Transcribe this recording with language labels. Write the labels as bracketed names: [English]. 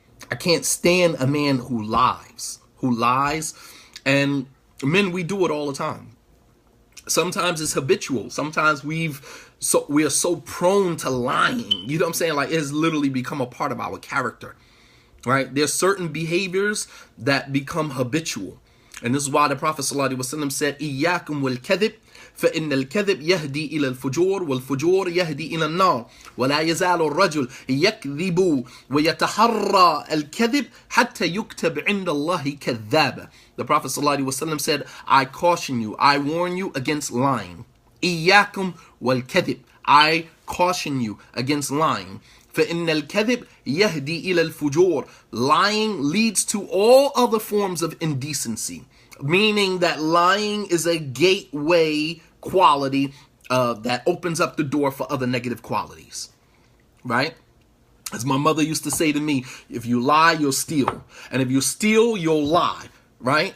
[English] I can't stand a man who lies. And men, we do it all the time. Sometimes it's habitual. Sometimes we are so prone to lying. You know what I'm saying? Like, it's literally become a part of our character, right? There's certain behaviors that become habitual. And this is why the Prophet ﷺ said, [Arabic] إِيَّاكُمْ وَالْكَذِبْ فإن الكذب يهدي إلى الفجور والفجور يهدي إلى النار ولا يزال الرجل يكذب ويتحرى الكذب حتى يكتب عند الله كذابا. [English] The Prophet ﷺ said, I caution you, I warn you against lying. [Arabic] إياكم والكذب. [English] I caution you against lying. [Arabic] فإن الكذب يهدي إلى الفجور. [English] Lying leads to all other forms of indecency. Meaning that lying is a gateway quality that opens up the door for other negative qualities, right? As my mother used to say to me, if you lie, you'll steal. And if you steal, you'll lie, right?